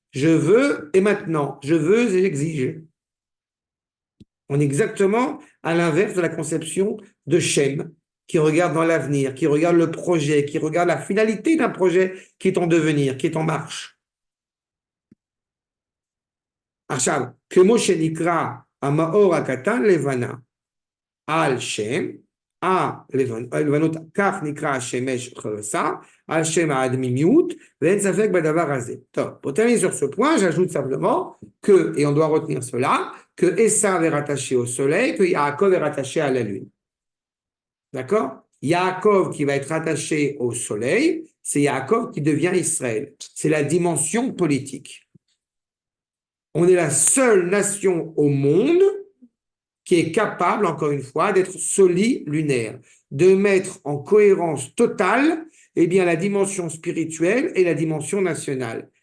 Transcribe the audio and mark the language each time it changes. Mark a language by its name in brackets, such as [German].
[French] Je veux et maintenant. Je veux et j'exige. On est exactement à l'inverse de la conception de Shem, qui regarde dans l'avenir, qui regarde le projet, qui regarde la finalité d'un projet qui est en devenir, qui est en marche. [Hebrew] עכשיו, כמו שנקרא המאור הקטן לבנה על שם, הלבנות, כך נקרא השמש חרסה, על שם הדמימיות, ואין ספק בדבר הזה. [French] טוב, pour terminer sur ce point, j'ajoute simplement que, et on doit retenir cela, que Esav est rattaché au soleil, que Yaakov est rattaché à la lune. D'accord? Yaakov qui va être rattaché au soleil, c'est Yaakov qui devient Israël. C'est la dimension politique. On est la seule nation au monde qui est capable, encore une fois, d'être solilunaire, de mettre en cohérence totale la dimension spirituelle et la dimension nationale.